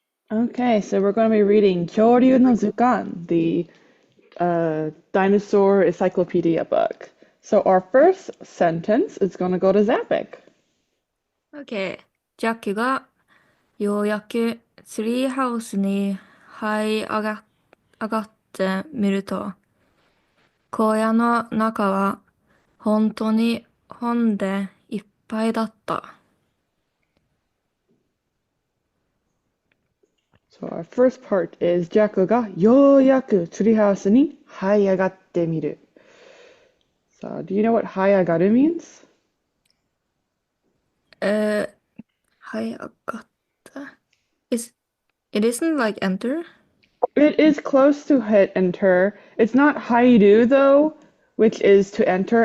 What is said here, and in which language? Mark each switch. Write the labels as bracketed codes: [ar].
[en] Okay, so we're going to be reading [ja] 恐竜の図鑑, [en] the dinosaur encyclopedia book. So our first sentence is going to go to Zapic. OK。 [ja] ジャックがようやくツリーハウスに上がってみると、小屋の中は本当に本でいっぱいだった。 [en] So our first part is [ja] ジャックがようやくツリーハウスに這い上がってみる. [en] So do you know what 這い上がる means? [ja] え上がった。 [en] It isn't like enter? It is close to hit enter. It's not 入る though, which is to enter.